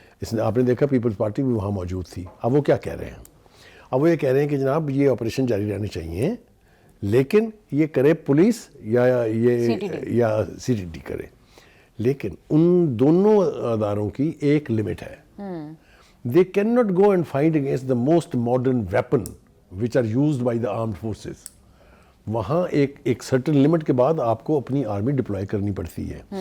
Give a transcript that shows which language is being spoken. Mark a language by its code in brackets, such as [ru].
[ur] اس نے آپ نے دیکھا پیپلز پارٹی بھی وہاں موجود تھی. اب وہ کیا کہہ رہے ہیں؟ اب وہ یہ کہہ رہے ہیں کہ جناب یہ آپریشن جاری رہنے چاہیے, لیکن یہ کرے پولیس یا سی ٹی ڈی کرے. لیکن ان دونوں اداروں کی ایک لمٹ ہے. [en] They cannot go and fight against the most modern weapon which are used by the armed forces. [ur] وہاں ایک سرٹن لمٹ کے بعد آپ کو اپنی آرمی ڈپلوائے کرنی پڑتی ہے.